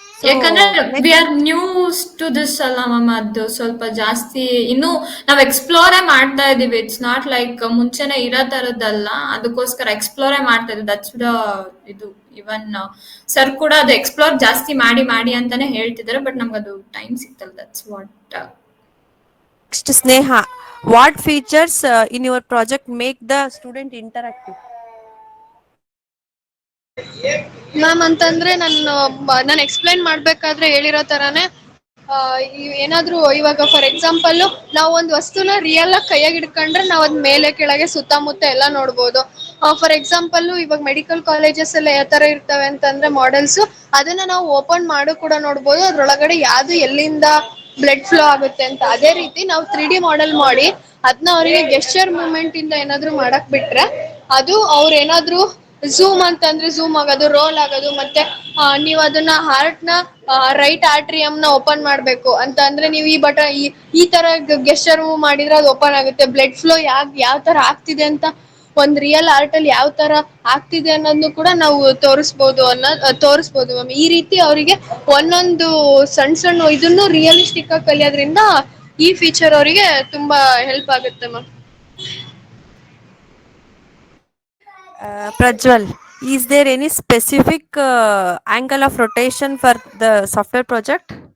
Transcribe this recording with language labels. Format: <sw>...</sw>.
<kn>ಯಾಕಂದ್ರೆ</kn> <en>we are new to this</en> <kn>ಅಲ್ಲ ma'am. ಅದು ಸ್ವಲ್ಪ ಜಾಸ್ತಿ ಇನ್ನು ನಾವ್ ಎಕ್ಸ್ಪ್ಲೋರೇ ಮಾಡ್ತಾ ಇದೀವಿ.</kn> <en>it's not like</en> <kn>ಮುಂಚೆನೆ ಇರೋ ತರದ್ದಲ್ಲ. ಅದಕ್ಕೋಸ್ಕರ ಎಕ್ಸ್ಪ್ಲೋರೇ ಮಾಡ್ತಾ ಇದ್ದೀವಿ. ದಟ್ಸ್ ದ ಇದು ಇವನ್ ಸರ್ ಕೂಡ ಅದು ಎಕ್ಸ್ಪ್ಲೋರ್ ಜಾಸ್ತಿ ಮಾಡಿ ಮಾಡಿ ಅಂತಾನೆ ಹೇಳ್ತಿದ್ದಾರೆ. ಬಟ್ ನಮ್ಗೆ ಅದು time ಸಿಗ್ತಲ್ಲ.</kn> <en>That's what. Next, Sneha, what features in your project make the student interactive?</en> <kn>Ma'am ಅಂತಂದ್ರೆ ನಾನು ಎಕ್ಸ್ಪ್ಲೈನ್ ಮಾಡ್ಬೇಕಾದ್ರೆ ಹೇಳಿರೋ ತರಾನೇ ಏನಾದ್ರೂ ಇವಾಗ ಫಾರ್ ಎಕ್ಸಾಂಪಲ್ ನಾವು ಒಂದು ವಸ್ತುನ ರಿಯಲ್ ಆಗಿ ಕೈಯಾಗಿ ಹಿಡ್ಕೊಂಡ್ರೆ ನಾವು ಅದ್ ಮೇಲೆ ಕೆಳಗೆ ಸುತ್ತಮುತ್ತ ಎಲ್ಲ ನೋಡ್ಬೋದು. ಫಾರ್ ಎಕ್ಸಾಂಪಲ್ ಇವಾಗ ಮೆಡಿಕಲ್ ಕಾಲೇಜಸ್ ಎಲ್ಲ ಯಾವ ತರ ಇರ್ತವೆ ಅಂತಂದ್ರೆ ಮಾಡೆಲ್ಸ್, ಅದನ್ನ ನಾವು ಓಪನ್ ಮಾಡು ಕೂಡ ನೋಡ್ಬೋದು, ಅದ್ರೊಳಗಡೆ ಯಾವ್ದು ಎಲ್ಲಿಂದ ಬ್ಲಡ್ ಫ್ಲೋ ಆಗುತ್ತೆ ಅಂತ. ಅದೇ ರೀತಿ ನಾವು 3D ಮಾಡೆಲ್ ಮಾಡಿ ಅದನ್ನ ಅವರಿಗೆ ಗೆಸ್ಚರ್ ಮೂಮೆಂಟ್ ಇಂದ ಏನಾದ್ರು ಮಾಡಕ್ ಬಿಟ್ರೆ, ಅದು ಅವ್ರ ಏನಾದ್ರು ಝೂಮ್ ಅಂತಂದ್ರೆ ಝೂಮ್ ಆಗೋದು, ರೋಲ್ ಆಗೋದು, ಮತ್ತೆ ನೀವ್ ಅದನ್ನ ಹಾರ್ಟ್ ನ ರೈಟ್ ಆರ್ಟ್ರಿಯಂ ನ ಓಪನ್ ಮಾಡ್ಬೇಕು ಅಂತ ಅಂದ್ರೆ ನೀವು ಈ ತರ ಗೆಸ್ಚರ್ ಮೂವ್ ಮಾಡಿದ್ರೆ ಅದು ಓಪನ್ ಆಗುತ್ತೆ. ಬ್ಲಡ್ ಫ್ಲೋ ಯಾವ ತರ ಆಗ್ತಿದೆ ಅಂತ ಒಂದ್ ರಿಯಲ್ ಆರ್ಟ್ ಅಲ್ಲಿ ಯಾವ ತರ ಆಗ್ತಿದೆ ಅನ್ನೋದನ್ನು ಕೂಡ ನಾವು ತೋರಿಸ್ಬೋದು ಮ್ಯಾಮ್. ಈ ರೀತಿ ಅವರಿಗೆ ಒಂದೊಂದು ಸಣ್ಣ ಸಣ್ಣ ಇದನ್ನು ರಿಯಲಿಸ್ಟಿಕ್ ಆಗಿ ಕಲಿಯೋದ್ರಿಂದ ಈ ಫೀಚರ್ ಅವರಿಗೆ ತುಂಬಾ ಹೆಲ್ಪ್ ಆಗುತ್ತೆ ma'am.</kn> <en>Prajwal, is there any specific angle of rotation for the software project?</en>